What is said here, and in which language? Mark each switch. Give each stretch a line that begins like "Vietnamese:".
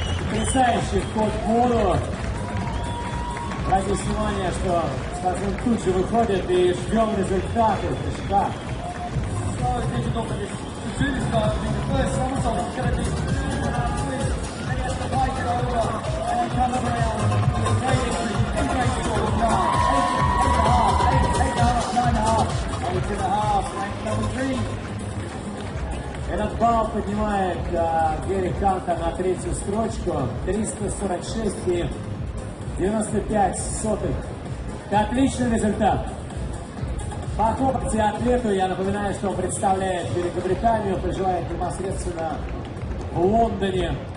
Russian: Потрясающий вход в воду. Обратите внимание, что Kazan тут же выходит и ждем результаты прыжка.
English: So difficult for this to do this dive. I think the first somersault is going to be twist, and he has to bike it over, and he comes around with a great entry, and great score, 8.5, ranked number 3.
Russian: Этот балл поднимает Гэри Ханта на третью строчку. 346 и 95 сотых. Это отличный результат. Похлопайте атлету. Я напоминаю, что он представляет Великобританию, проживает непосредственно в Лондоне.